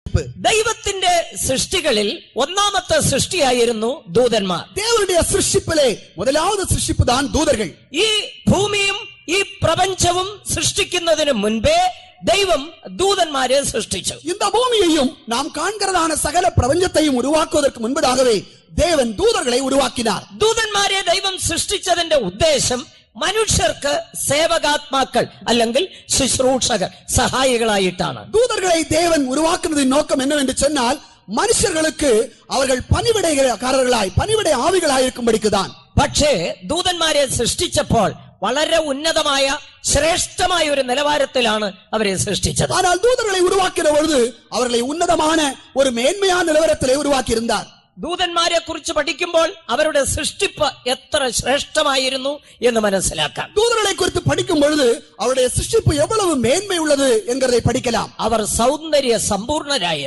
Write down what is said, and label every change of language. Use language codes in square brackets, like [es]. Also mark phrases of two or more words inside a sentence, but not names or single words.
[ml] ദൈവത്തിന്റെ സൃഷ്ടികളിൽ ഒന്നാമത്തെ സൃഷ്ടിയായിരുന്നു ദൂതന്മാർ. [ta] தேவனுடைய சிருஷ்டிப்பிலே முதலாவது சிருஷ்டிப்பு தான் தூதர்கள். [ml] ഈ ഭൂമിയും ഈ പ്രപഞ്ചവും സൃഷ്ടിക്കുന്നതിന് മുൻപേ ദൈവം ദൂതന്മാരെ സൃഷ്ടിച്ചു. [ta] இந்த பூமியையும் நாம் காண்கிறதான சகல பிரபஞ்சத்தையும் உருவாக்குவதற்கு முன்பதாகவே தேவன் தூதர்களை உருவாக்கினார். [ml] ദൂതന്മാരെ ദൈവം സൃഷ്ടിച്ചതിന്റെ ഉദ്ദേശം മനുഷ്യർക്ക് സേവകാത്മാക്കൾ അല്ലെങ്കിൽ ശുശ്രൂഷകർ സഹായികളായിട്ടാണ്. [ta] தூதர்களை தேவன் உருவாக்குனதின் நோக்கம் என்னவென்று சொன்னால் மனுஷர்களுக்கு அவர்கள் பணிவிடைக்காரர்களாய் பணிவிடை ஆவிகளாய் இருக்கும்படிக்குதான். [ml] പക്ഷേ ദൂതന്മാരെ സൃഷ്ടിച്ചപ്പോൾ വളരെ ഉന്നതമായ ശ്രേഷ്ഠമായ ഒരു നിലവാരത്തിലാണ് അവരെ സൃഷ്ടിച്ചത്. [ta] ஆனால் தூதர்களை உருவாக்கிற பொழுது அவர்களை உன்னதமான ஒரு மேன்மையான நிலவரத்திலே உருவாக்கியிருந்தார். [ml] ദൂതന്മാരെ കുറിച്ച് പഠിക്കുമ്പോൾ അവരുടെ സൃഷ്ടിപ്പ് എത്ര ശ്രേഷ്ഠമായിരുന്നു എന്ന് മനസ്സിലാക്കാം. [ta] தூதர்களை குறித்து படிக்கும் பொழுது அவருடைய சிருஷ்டிப்பு எவ்வளவு மேன்மை உள்ளது என்கிறதை படிக்கலாம். [ml] അവർ സൗന്ദര്യ സമ്പൂർണരായ